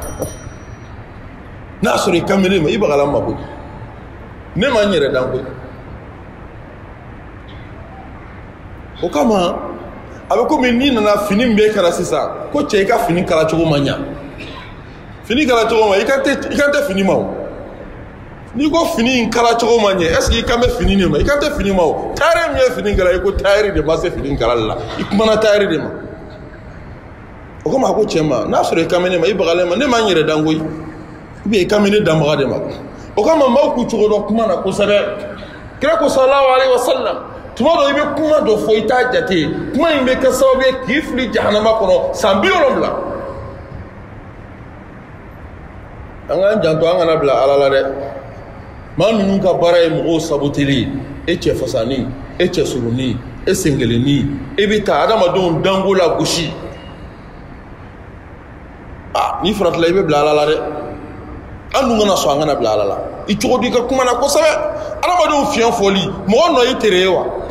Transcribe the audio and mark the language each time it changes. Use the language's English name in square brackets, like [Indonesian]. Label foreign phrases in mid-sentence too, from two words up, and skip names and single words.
[Bambara] n'a sɔrɔ i ka mɛnɛ ma i bagala ma koyi ne ma n yɛrɛ dan koyi o kama a bɛ komi n'i nana fini min b'e kala sisan ko cɛ i ka fini kala cogo man ɲa fini kala cogo ma i kan tɛ fini ma o n'i ko fini in kala cogo ma ɲɛ [French] est ce que [Bambara] i kan bɛ fini de ma i kan tɛ fini ma o tailleur min ye fini kala i ko tailleur de ma se fini kalali la i kumana tailleur de ma o ko ma ko cɛ ma n'a sɔrɔ i kan bɛ ne ma i bagalen ma ne ma n yɛrɛ dan koyi [French] ou bien [Bambara] i kan bɛ ne danbaga de ma o kama maaw k'u cogo dɔn kuma na kosɛbɛ kira ko [Arabic] sallallahu alaihi wasallam [Bambara] tuma dɔ i bɛ kuma dɔ fɔ i t'a jate kuma in bɛ kɛ sababu ye k'i fili jahanama kɔnɔ san 70 an k'an janto an kana bila ala la dɛ maa ninnu ka baara ye mɔgɔw saboteli e cɛ fasani e cɛ surunni e senkelenni e bɛ taa adamadenw danko la gosi n'i faratila i bɛ bila ala la dɛ an dun kana sɔn an kana bila ala la i cogo di ka kuma na kosɛbɛ adamadenw fiɲɛ fɔli mɔgɔ nɔ i tere ye wa